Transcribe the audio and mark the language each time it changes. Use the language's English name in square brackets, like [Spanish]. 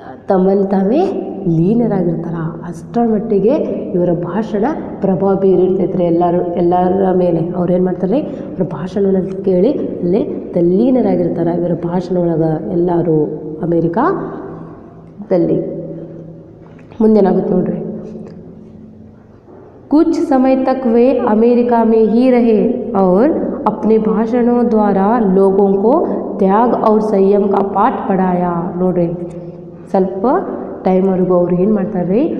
[Kannada] ತಮ್ಮಲ್ಲಿ ತಾವೇ ಲೀನರಾಗಿರ್ತಾರ. ಅಷ್ಟರ ಮಟ್ಟಿಗೆ ಇವರ ಭಾಷಣ ಪ್ರಭಾವ ಬೀರಿರ್ತೈತ್ರಿ ಎಲ್ಲರ ಮೇಲೆ. ಅವ್ರು ಏನು ಮಾಡ್ತಾರೆ? ಅವರ ಭಾಷಣವನ್ನು ಕೇಳಿ ಅಲ್ಲೇ ತಲ್ಲೀನರಾಗಿರ್ತಾರೆ. ಇವರ ಭಾಷಣ ಒಳಗೆ ಎಲ್ಲರೂ ಅಮೇರಿಕಾದಲ್ಲಿ ಮುಂದೇನಾಗುತ್ತೆ ನೋಡ್ರಿ। [Hindi] कुछ समय तक वे अमेरिका में ही रहे और अपने भाषणों द्वारा लोगों को त्याग और संयम का पाठ पढ़ाया। [Kannada] ನೋಡ್ರಿ, ಸ್ವಲ್ಪ ಟೈಮ್ವರೆಗೂ ಅವ್ರು ಏನು ಮಾಡ್ತಾರೆ?